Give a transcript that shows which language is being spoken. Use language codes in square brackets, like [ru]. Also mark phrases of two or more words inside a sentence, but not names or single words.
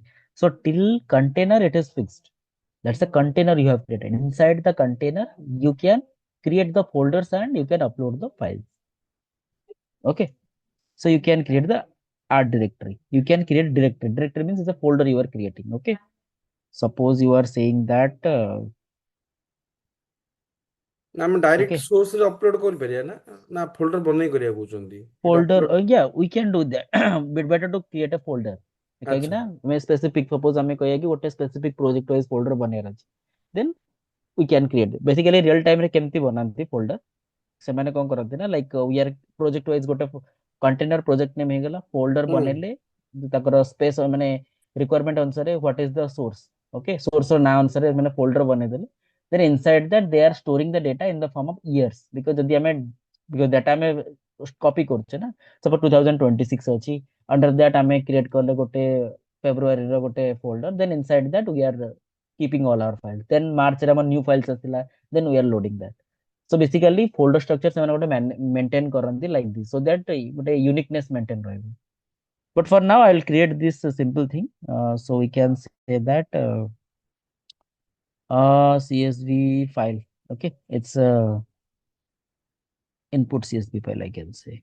[en] So till container, it is fixed. That's the container you have created. Inside the container, you can create the folders and you can upload the files. Okay. So you can create the art directory. You can create directory. Directory means it's a folder you are creating. Okay. Suppose you are saying that [or] ଆମେ ଡାଇରେକ୍ଟ [en] okay, [or] ସୋର୍ସରେ ଅପଲୋଡ କରିପାରିବା ନା ନା ଫୋଲ୍ଡର ବନେଇ କରିବାକୁ କହୁଛନ୍ତି? [en] folder, yeah, we can do that. But better to create a folder. [or] କାହିଁକି ନା ଆମେ [en] specific suppose [or] ଆମେ କହିବା କି ଗୋଟେ [en] specific project wise [or] ଫୋଲ୍ଡର ବନେଇବାର ଅଛି, [en] then we can create. Basically real time [or] ରେ କେମିତି ବନାନ୍ତି ଫୋଲ୍ଡର, ସେମାନେ କଣ କରନ୍ତି ନା [en] like we are project wise [or] ଗୋଟେ [en] container project name [or] ହେଇଗଲା, ଫୋଲ୍ଡର ବନେଇଲେ ତାଙ୍କର ସ୍ପେସ ମାନେ ରିକ୍ୱାରମେଣ୍ଟ ଅନୁସାରେ [en] what is the source, okay source [or] ର ନାଁ ଅନୁସାରେ ମାନେ ଫୋଲ୍ଡର ବନେଇଦେଲେ, [en] then inside that they are storing the data in the form of years, because [or] ଯଦି ଆମେ [en] because data [or] ଆମେ କପି କରୁଛେ ନା, ସପୋଜ 2026 ଅଛି, [en] under that [or] ଆମେ କ୍ରିଏଟ କଲେ ଗୋଟେ ଫେବ୍ରୁଆରୀ ର ଗୋଟେ ଫୋଲ୍ଡର, [en] then inside that we are keeping all our files. Then March रे new files asila, then we are loading that. So basically folder structure [or] ସେମାନେ ଗୋଟେ [en] maintain କରନ୍ତି like this, so that ଗୋଟେ uniqueness maintain ରହିବ. But for now I will create this simple thing. So we can say that CSV file. Okay, it's a input CSV file, I can say.